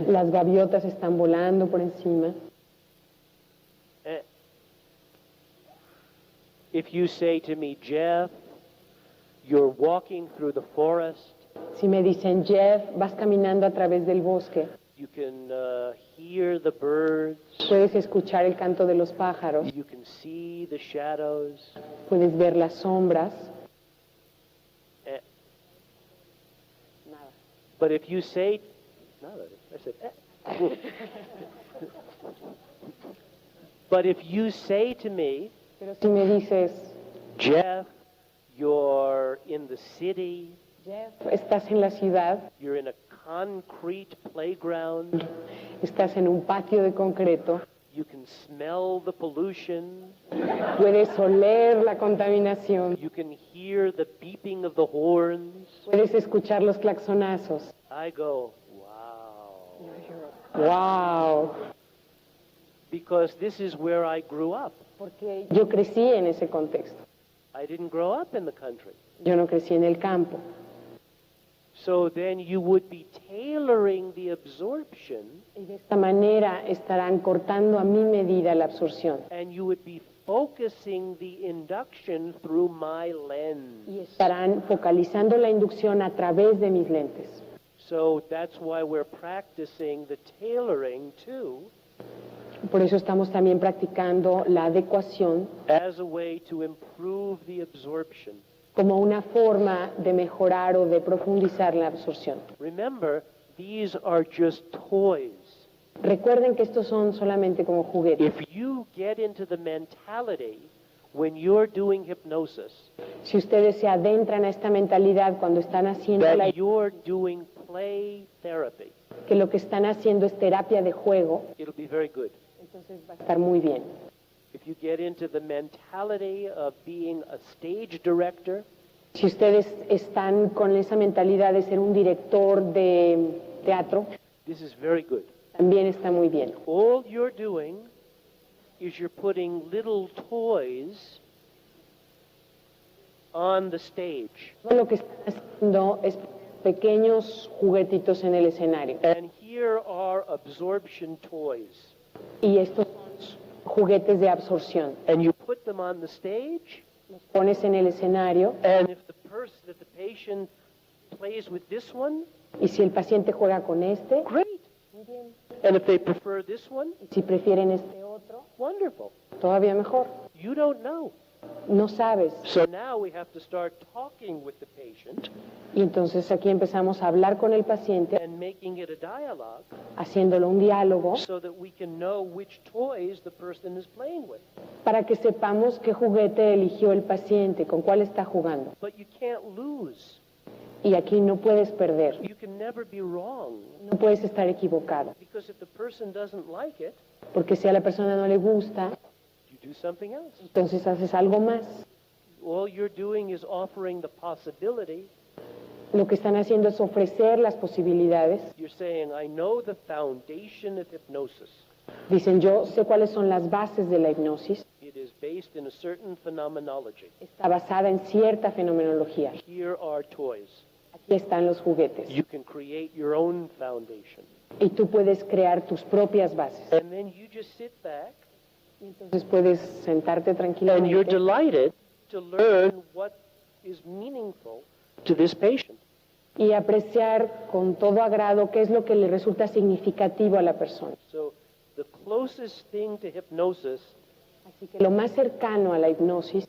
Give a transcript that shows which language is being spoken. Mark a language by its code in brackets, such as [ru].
[es] las gaviotas están volando por encima. [en] Eh, If you say to me, Jeff, you're walking through the forest, [es] Si me dicen, Jeff, vas caminando a través del bosque, [en] you can hear the birds, [es] puedes escuchar el canto de los pájaros, [en] you can see the shadows. [es] puedes ver las sombras. Eh, Nada. [en] But if you say, nada, I said, eh. But if you say to me, [es] Pero si me dices, [en] Jeff, you're in the city, [es] Jeff, estás en la ciudad, [en] you're in a concrete playground, [es] estás en un patio de concreto, [en] You can smell the pollution. [es] Puedes oler la contaminación. [en] You can hear the beeping of the horns. [es] Puedes escuchar los claxonazos. [en] I go, wow. [es] ¡Wow! [en] Because this is where I grew up. [es] Porque yo crecí en ese contexto. [en] I didn't grow up in the country. [es] Yo no crecí en el campo. [en] So then you would be tailoring the absorption, [es] Y de esta manera estarán cortando a mi medida la absorción. [en] and you would be focusing the induction through my lens. [es] Y estarán focalizando la inducción a través de mis lentes. [en] So that's why we're practicing the tailoring too, [es] Por eso estamos también practicando la adecuación [en] as a way to improve the absorption. [es] como una forma de mejorar o de profundizar la absorción. [en] Remember, these are just toys. [es] Recuerden que estos son solamente como juguetes. [en] If you get into the mentality when you're doing hypnosis [es] Si ustedes se adentran a esta mentalidad cuando están haciendo [en] that you're doing play therapy, [es] que lo que están haciendo es terapia de juego, [en] it'll be very good. [es] entonces va a estar muy bien. [en] If you get into the mentality of being a stage director, [es] Si ustedes están con esa mentalidad de ser un director de teatro, [en] this is very good. [es] también está muy bien. [en] All you're doing is you're putting little toys on the stage. [es] Todo lo que están haciendo es pequeños juguetitos en el escenario. [en] And here are absorption toys. [es] Y estos son juguetes de absorción. [en] And you put them on the stage, [es] Los pones en el escenario [en] and if the patient plays with this one, [es] y si el paciente juega con este, [en] great. And if they prefer this one, [es] y si prefieren este otro, [en] wonderful. [es] todavía mejor. [en] You don't know. [es] No sabes. [en] So now we have to start talking with the patient [es] Y entonces aquí empezamos a hablar con el paciente, [en] and making it a dialogue [es] haciéndolo un diálogo, [en] so that we can know which toys the person is playing with. [es] para que sepamos qué juguete eligió el paciente, con cuál está jugando. [en] But you can't lose. [es] Y aquí no puedes perder, [en] You can never be wrong. [es] no puedes estar equivocado, [en] Because if the person doesn't like it, [es] porque si a la persona no le gusta, [en] you do something else. [es] entonces haces algo más. [en] All you're doing is offering the possibility. [es] Lo que están haciendo es ofrecer las posibilidades. [en] You're saying, I know the foundation of hypnosis. [es] Dicen, yo sé cuáles son las bases de la hipnosis, [en] It is based in a certain phenomenology. [es] está basada en cierta fenomenología. [en] Here are toys. [es] Aquí están los juguetes. [en] You can create your own foundation. [es] Y tú puedes crear tus propias bases. [en] And then you just sit back [es] Y entonces puedes sentarte [en] and you're [es] tranquilamente [en] delighted to learn what is meaningful to this patient. [es] y apreciar con todo agrado qué es lo que le resulta significativo a la persona. [en] So the closest thing to hypnosis [es] Así que lo más cercano a la hipnosis